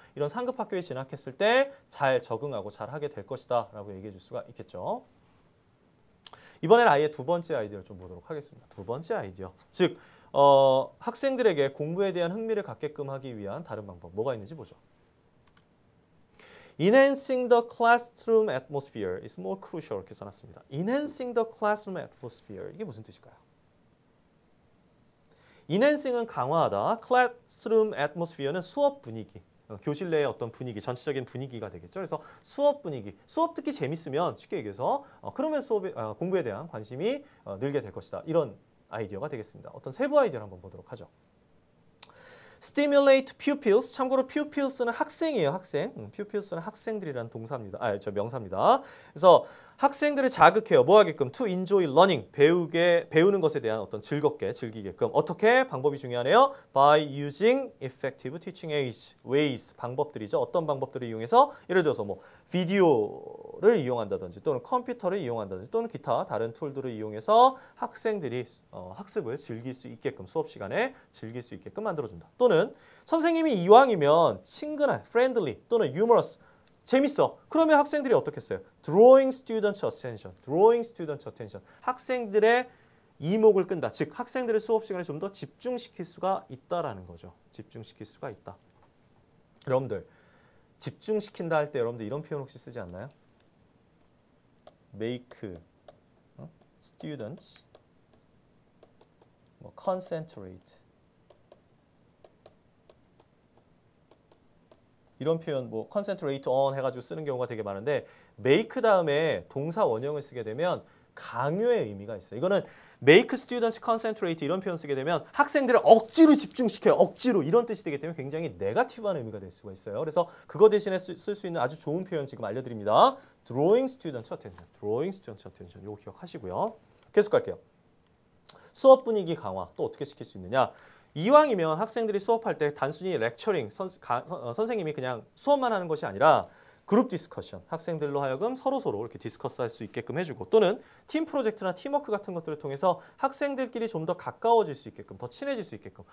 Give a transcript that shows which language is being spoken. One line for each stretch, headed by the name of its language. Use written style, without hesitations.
Korean: 이런 상급 학교에 진학했을 때 잘 적응하고 잘하게 될 것이다 라고 얘기해 줄 수가 있겠죠. 이번엔 아예 두 번째 아이디어를 좀 보도록 하겠습니다. 두 번째 아이디어. 즉 학생들에게 공부에 대한 흥미를 갖게끔 하기 위한 다른 방법 뭐가 있는지 보죠.
English: Enhancing the classroom atmosphere is more crucial.
Korean: 이렇게 써놨습니다.
English: Enhancing the classroom atmosphere.
Korean: 이게 무슨 뜻일까요? Enhancing은 강화하다. Classroom atmosphere는 수업 분위기. 교실 내의 어떤 분위기, 전체적인 분위기가 되겠죠. 그래서 수업 분위기, 수업 듣기 재밌으면 쉽게 얘기해서 그러면 공부에 대한 관심이 늘게 될 것이다. 이런 아이디어가 되겠습니다. 어떤 세부 아이디어를 한번 보도록 하죠.
English: Stimulate pupils.
Korean: 참고로 pupils는 학생이에요. 학생. pupils는 학생들이라는 동사입니다. 명사입니다. 그래서 학생들을 자극해요.
English: 뭐 하게끔? To enjoy learning.
Korean: 배우는 것에 대한 어떤 즐기게끔. 어떻게? 방법이 중요하네요.
English: By using effective teaching ways.
Korean: 방법들이죠. 어떤 방법들을 이용해서? 예를 들어서 뭐 비디오를 이용한다든지 또는 컴퓨터를 이용한다든지 또는 기타 다른 툴들을 이용해서 학생들이 학습을 즐길 수 있게끔, 수업 시간에 즐길 수 있게끔 만들어준다. 또는 선생님이 이왕이면 친근한, friendly 또는 humorous, 재밌어. 그러면 학생들이 어떻게 했어요?
English: Drawing students' attention. Drawing students' attention.
Korean: 학생들의 이목을 끈다. 즉 학생들의 수업 시간에 좀 더 집중시킬 수가 있다라는 거죠. 집중시킬 수가 있다. 여러분들 집중시킨다 할 때 여러분들 이런 표현 혹시 쓰지 않나요?
English: Make students concentrate.
Korean: 이런 표현 뭐 concentrate on 해가지고 쓰는 경우가 되게 많은데 make 다음에 동사 원형을 쓰게 되면 강요의 의미가 있어요. 이거는
English: make students concentrate
Korean: 이런 표현 쓰게 되면 학생들을 억지로 집중시켜요. 억지로 이런 뜻이 되기 때문에 굉장히 네거티브한 의미가 될 수가 있어요. 그래서 그거 대신에 쓸 수 있는 아주 좋은 표현 지금 알려드립니다.
English: drawing students attention, drawing students attention 이거 기억하시고요.
Korean: 계속 갈게요. 수업 분위기 강화 또 어떻게 시킬 수 있느냐. 이왕이면 학생들이 수업할 때 단순히 렉처링, 선생님이 그냥 수업만 하는 것이 아니라 그룹 디스커션, 학생들로 하여금 서로서로 이렇게 디스커스할 수 있게끔 해주고 또는 팀 프로젝트나 팀워크 같은 것들을 통해서 학생들끼리 좀 더 가까워질 수 있게끔, 더 친해질 수 있게끔.